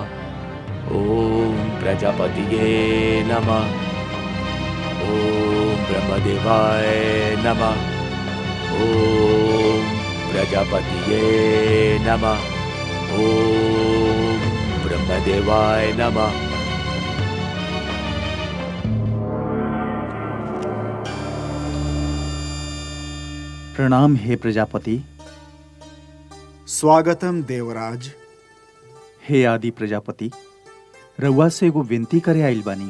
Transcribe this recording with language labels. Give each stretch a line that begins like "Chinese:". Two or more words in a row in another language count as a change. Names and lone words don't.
Sanskrit: ओम प्रजापतिये नमः। ओम ब्रह्मदेवाय नमः। ओम प्रजापतिये नमः। ओम ब्रह्मदेवाय नमः।
Bhojpuri: प्रणाम हे प्रजापति। स्वागतम देवराज। हे आदि प्रजापति, रउआ से एगो विनती करे आइल बानी।